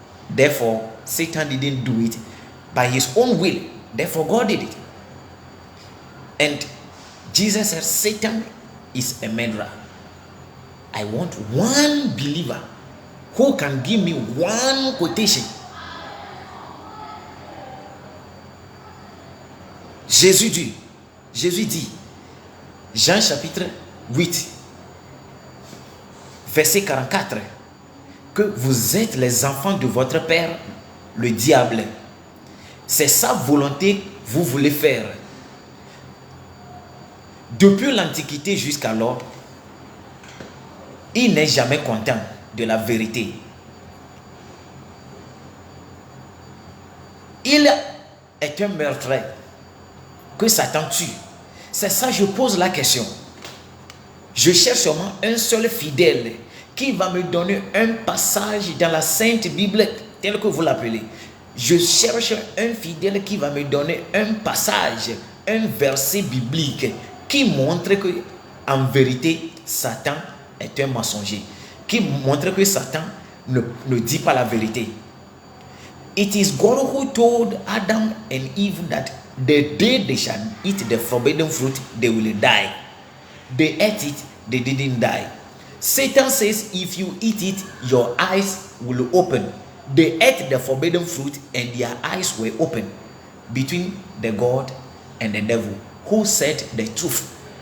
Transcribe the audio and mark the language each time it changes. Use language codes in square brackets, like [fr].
[en] Therefore, Satan didn't do it by his own will. Therefore, God did it. And Jesus said, Satan is a murderer. I want one believer who can give me one quotation. [fr] Jésus dit, Jean chapitre 8, verset 44, que vous êtes les enfants de votre père, le diable. C'est sa volonté que vous voulez faire. Depuis l'Antiquité jusqu'alors, il n'est jamais content de la vérité. Il est un meurtrier que Satan tue. C'est ça, je pose la question. Je cherche seulement un seul fidèle qui va me donner un passage dans la Sainte Bible, tel que vous l'appelez. Je cherche un fidèle qui va me donner un passage, un verset biblique qui montre que, en vérité, Satan est un mensonger, qui montre que Satan ne dit pas la vérité. [en] It is God who told Adam and Eve that the day they shall eat the forbidden fruit, they will die. They ate it, they didn't die. Satan says, if you eat it, your eyes will open. They ate the forbidden fruit and their eyes were open. Between the God and the devil, who said the truth?